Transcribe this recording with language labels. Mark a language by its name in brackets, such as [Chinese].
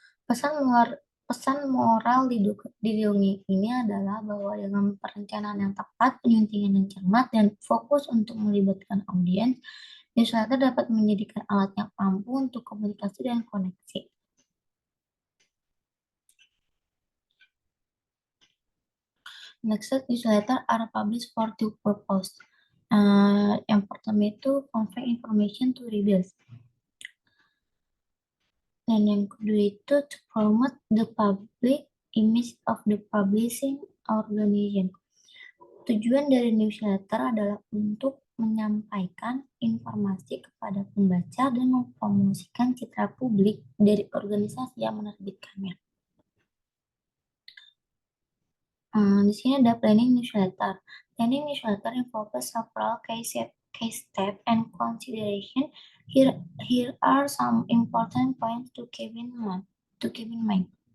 [Indonesian] Pesan moral di dongeng ini adalah bahwa dengan perencanaan yang tepat, penyuntingan yang cermat, dan fokus untuk melibatkan audiens, newsletter dapat menjadikan alat yang ampuh untuk komunikasi dan koneksi. [English] Next, newsletter are published for two purposes. [Indonesian] Yang pertama itu [English] convey information to readers. [Indonesian] Dan yang kedua itu [English] to promote the public image of the publishing organization. [Indonesian] Tujuan dari newsletter adalah untuk menyampaikan informasi kepada pembaca dan mempromosikan citra publik dari organisasi yang menerbitkannya. Di sini ada planning newsletter. [English] Planning newsletter involves several case steps and consideration. Here are some important points to keep in mind.